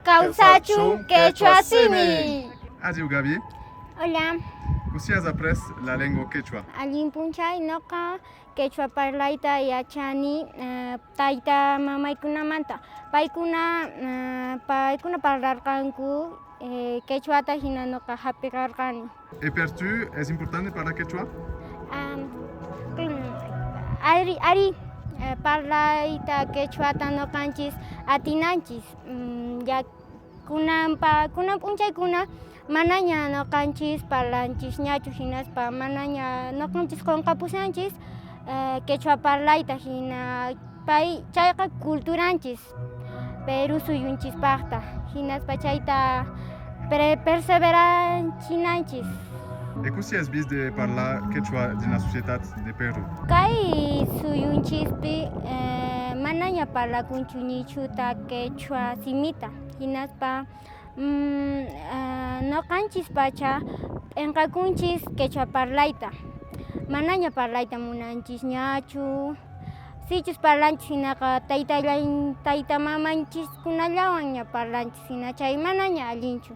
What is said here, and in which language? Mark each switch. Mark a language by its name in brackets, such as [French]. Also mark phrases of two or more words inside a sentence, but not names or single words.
[Quechua] Kawsachun quechua simi. Adieu Gaby. [Spanish] Hola, ¿Usted has aprendido la lengua quechua? [Quechua] allin punchay noqa quechua parlayta yachani tayta mamaykunamanta. Paykuna parlarqanku quechuata hina noqa hapiqarqani. [Spanish] ¿Y para tú es importante para quechua? [Quechua] Ari parlayta quechuata noqanchis atinanchis ya kunan p'unchaykuna manaña noqanchis parlanchis ñachu hinaspa manaña noqanchis qunqapusanchis quechua parlayta hina chayqa culturanchis Perú suyunchispaqta hinaspa chayta perseveranchinanchis. [Spanish] ¿Y qué has visto de hablar quechua en la sociedad de Perú? [Quechua] Kay suyunchispi manaña parlakunchu nichuta quechua simita hinaspa noqanchis-pacha p'inqakunchis quechua parlayta manaña parlayta munanchis ñachu sichus parlanchis hinaqa tayta mamanchis-kunallawanña parlanchis hina chay manaña allinchu.